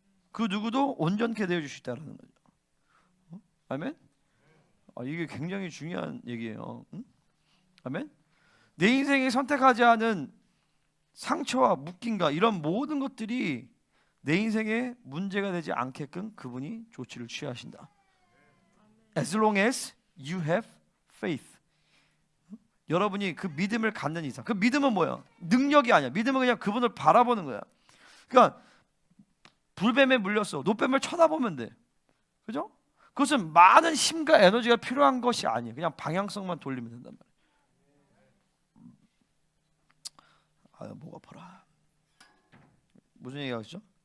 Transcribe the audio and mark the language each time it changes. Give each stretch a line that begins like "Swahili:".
Korean: 그 누구도 온전케 되어 줄 수 있다라는 거죠. 아멘? 이게 굉장히 중요한 얘기예요. 아멘? 내 인생에 선택하지 않은 상처와 묶임과 이런 모든 것들이 내 인생에 문제가 되지 않게끔 그분이 조치를 취하신다.
English: As long as you have faith.
Korean: 여러분이 그 믿음을 갖는 이상. 그 믿음은 뭐야? 능력이 아니야. 믿음은 그냥 그분을 바라보는 거야. 그러니까 불뱀에 물렸어. 노뱀을 쳐다보면 돼. 그죠? 그것은 많은 힘과 에너지가 필요한 것이 아니에요. 그냥 방향성만 돌리면 된단 말이에요. 목 아파라. 무슨 얘기하시죠?